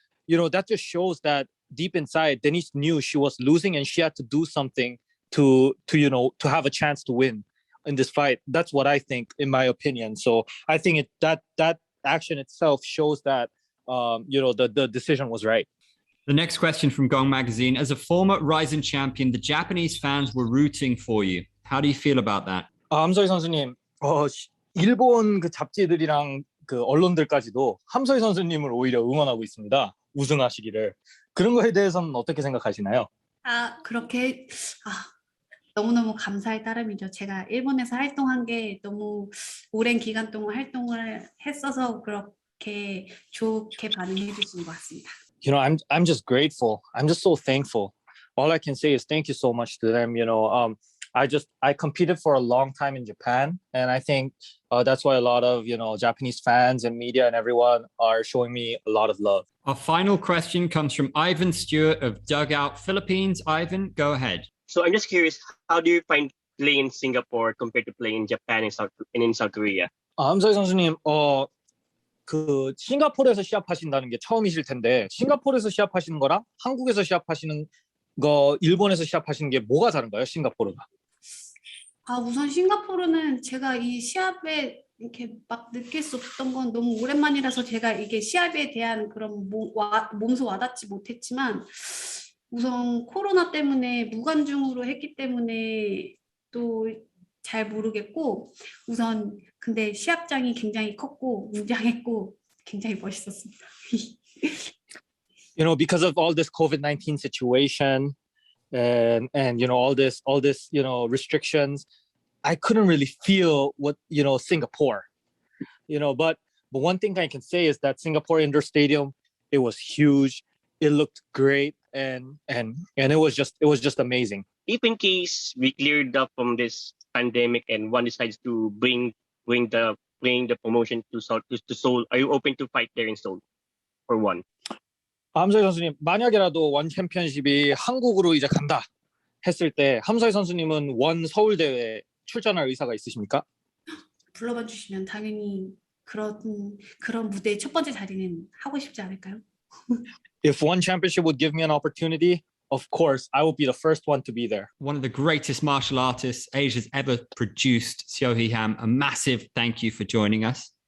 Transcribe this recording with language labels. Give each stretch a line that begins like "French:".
English: That just shows that deep inside, Denice knew she was losing and she had to do something to have a chance to win in this fight. That's what I think, in my opinion. So I think that action itself shows that the decision was right. The next question from Gong Magazine. As a former Rising champion, the Japanese fans were rooting for you. How do you feel about that?
Korean: 함서희 선수님, 일본 그 잡지들이랑 그 언론들까지도 함서희 선수님을 오히려 응원하고 있습니다. 우승하시기를. 그런 거에 대해서는 어떻게 생각하시나요? 그렇게 너무너무 감사의 따름이죠. 제가 일본에서 활동한 게 너무 오랜 기간 동안 활동을 했어서 그렇게 좋게 반응해 주시는 것 같습니다.
English: I'm just grateful. I'm just so thankful. All I can say is thank you so much to them. I competed for a long time in Japan, and I think that's why a lot of Japanese fans and media and everyone are showing me a lot of love. Our final question comes from Ivan Stewart of Dugout Philippines. Ivan, go ahead. So I'm just curious, how do you find playing in Singapore compared to playing in Japan and in South Korea?
Korean: 함서희 선수님, 그 싱가포르에서 시합하신다는 게 처음이실 텐데 싱가포르에서 시합하시는 거랑 한국에서 시합하시는 거, 일본에서 시합하시는 게 뭐가 다른가요? 싱가포르가? 우선 싱가포르는 제가 이 시합에 이렇게 막 느낄 수 없던 건 너무 오랜만이라서 제가 이게 시합에 대한 그런 몸소 와닿지 못했지만 우선 코로나 때문에 무관중으로 했기 때문에 또 잘 모르겠고 우선 근데 시합장이 굉장히 컸고 웅장했고 굉장히 멋있었습니다.
English: Because of all this COVID-19 situation and all this restrictions, I couldn't really feel what Singapore. But one thing I can say is that Singapore indoor stadium, it was huge, it looked great, and it was just amazing. If in case we cleared up from this pandemic and one decides to bring the promotion to Seoul, are you open to fight there in Seoul for one?
Korean: 함서희 선수님, 만약에라도 원 챔피언십이 한국으로 이제 간다 했을 때 함서희 선수님은 원 서울 대회 출전할 의사가 있으십니까? 불러봐 주시면 당연히 그런 무대의 첫 번째 자리는 하고 싶지 않을까요?
English: If one championship would give me an opportunity, of course, I will be the first one to be there. One of the greatest martial artists Asia's ever produced, Seo Hee, a massive thank you for joining us.